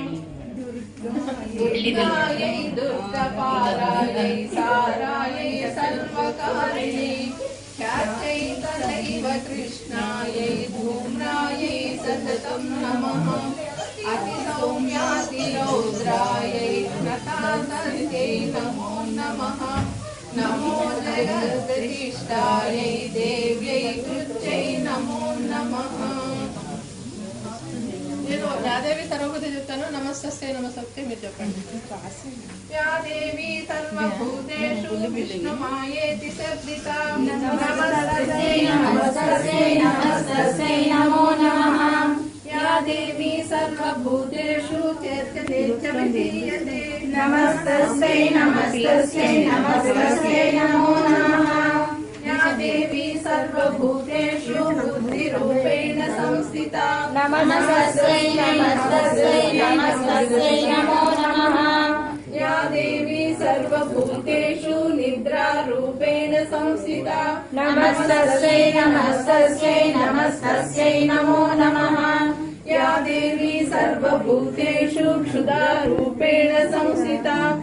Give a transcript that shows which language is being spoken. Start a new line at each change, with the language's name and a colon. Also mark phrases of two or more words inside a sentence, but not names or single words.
Sanskrit: दुर्गायै दुर्गपारायै सारायै सर्वकारिणै ख्यात्यै तथैव कृष्णायै धूम्रायै सततं नमः अतिसौम्यातिरौद्रायै नतातन्त्यै नमो नमः नमो जगदधिष्ठायै देव्यै कृत्यै नमो नमः
Telugu: నేను యాదేవి తరగతి చెప్తాను నమస్తే నమస్తే మీరు చెప్పండి
Sanskrit: యా దేవి సర్వభూతేషు విష్ణుమాయేతి శబ్దితా నమస్తే నమో నమః या देवी सर्वभूतेषु चेत्यते नमस्तस्यै नमो नमः या देवी सर्वभूतेषु बुद्धिरूपेण संस्थिता नमस्तस्यै नमो नमः या देवी सर्वभूतेषु निद्रारूपेण संस्थिता नमस्तस्यै नमो नमः या देवी सर्वभूतेषु क्षुधारूपेण संस्थिता